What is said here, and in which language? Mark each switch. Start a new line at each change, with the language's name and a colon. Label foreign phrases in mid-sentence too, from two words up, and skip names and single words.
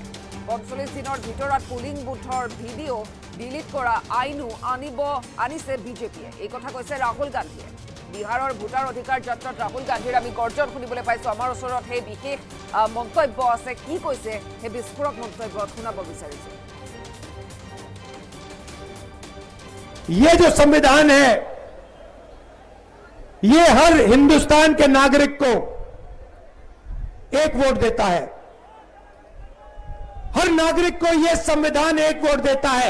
Assamese: 45 দিনৰ ভিতৰত
English: polling boothৰ video delete
Assamese: কৰা আইনো আনিছে বিজেপিয়ে, এই কথা কৈছে ৰাহুল গান্ধীয়ে। বিহাৰৰ ভোটাৰ অধিকাৰ যাত্ৰাত ৰাহুল গান্ধীৰ আমি গৰ্জন শুনিবলৈ পাইছোঁ। আমাৰ ওচৰত সেই বিশেষ মন্তব্য আছে, কি কৈছে সেই বিস্ফোৰক মন্তব্যত শুনাব বিচাৰিছোঁ।
Hindi: ये जो संविधान है ये हर हिंदुस्तान के नागरिक को एक वोट देता है। हर नागरिक को यह संविधान एक वोट देता है।